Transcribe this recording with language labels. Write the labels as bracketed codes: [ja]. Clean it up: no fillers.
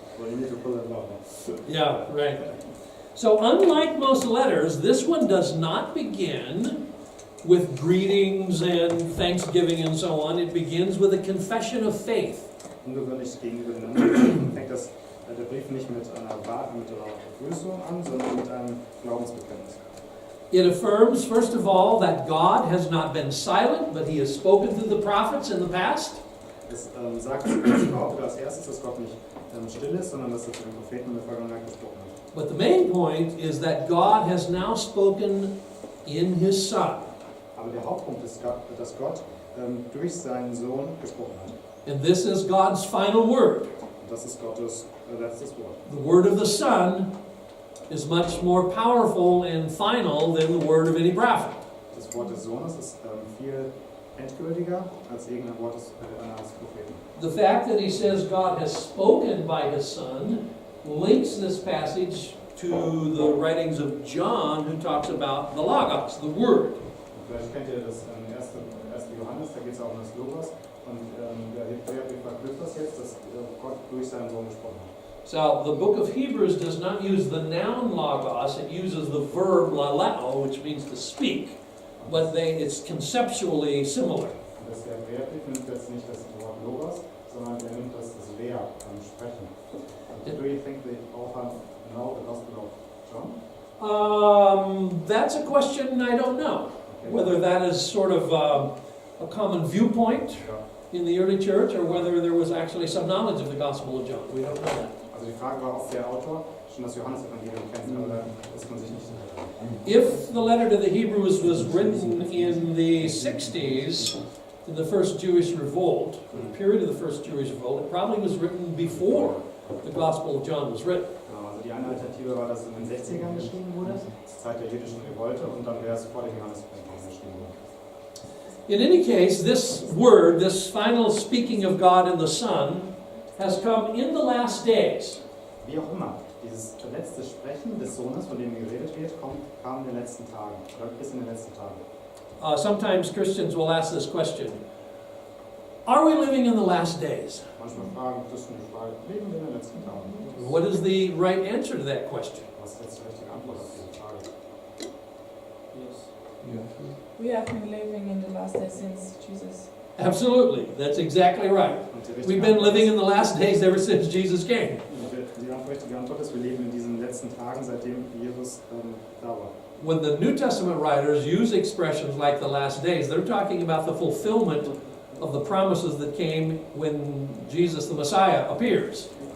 [en] So you need to pull it along. Yeah, right. So unlike most letters, this one does not begin with greetings and thanksgiving and so on. It begins with a confession of faith. [de] Ungewöhnlich gegenüber den anderen fängt der Brief nicht mit einer Begrüßung an, sondern mit einem Glaubensbekenntnis. [en] It affirms, first of all, that God has not been silent, but He has spoken through the prophets in the past. [de] Es sagt überhaupt als erstes, dass Gott nicht still ist, sondern dass er zu den Propheten in der Vergangenheit gesprochen hat. [en] But the main point is that God has now spoken in His Son. [de] Aber der Hauptpunkt ist, dass Gott durch seinen Sohn gesprochen hat. [en] And this is God's final word. [de] Und das ist Gottes letztes Wort. [en] The word of the Son is much more powerful and final than the word of any prophet. [de] Das Wort des Sohnes ist viel endgültiger als irgendein Wort eines Propheten. [en] The fact that he says God has spoken by his Son links this passage to the writings of John, who talks about the Logos, the Word. [de] Vielleicht kennt ihr das 1. Johannes, da geht es auch um das Logos. Und der Hebräerbrief verknüpft das jetzt, dass Gott durch seinen Sohn gesprochen hat. [en] So the book of Hebrews does not use the noun logos, it uses the verb laleo, which means to speak. But it's conceptually similar. [de] Der Hebräerbrief nimmt jetzt nicht das Wort Logos, sondern er nimmt das Lea, Sprechen. [en] Do you think the author know the Gospel of John? That's a question I don't know. Okay. Whether that is sort of a common viewpoint in the early church, or whether there was actually some knowledge of the Gospel of John. We don't know that. [de] Also die Frage war, ob der Autor schon das Johannesevangelium kennt, aber da ist man sich nicht sicher. [en] If the letter to the Hebrews was written in the 60s, in the first Jewish revolt, the period of the first Jewish revolt, it probably was written before the Gospel of John was written. [de] Also die eine Alternative war, dass es in den 60ern geschrieben wurde, zur Zeit der jüdischen Revolte, und dann wäre es vor dem Johannesevangelium geschrieben worden. [en] In any case, this word, this final speaking of God and the Son, has come in the last days. [de] Wie auch immer, Dieses letzte Sprechen des Sohnes, von dem geredet wird, kam in den letzten Tagen, oder ist in den letzten Tagen. [en] Sometimes Christians will ask this question: are we living in the last days? [de] Manchmal fragen Christen die Frage, leben wir in den letzten Tagen? [en] What is the right answer to that question? [de] Was ist jetzt die richtige Antwort auf diese Frage? [en] We have been living in the last days since Jesus. Absolutely, that's exactly right. [de] Und die richtige [en] We've been [de] Antwort [en] living [de] ist- [en] in the last days ever since Jesus came. [de] Und die richtige Antwort ist, wir leben in diesen letzten Tagen, seitdem Jesus da war. [en] When the New Testament writers use expressions like the last days, they're talking about the fulfillment of the promises that came when Jesus the Messiah appears.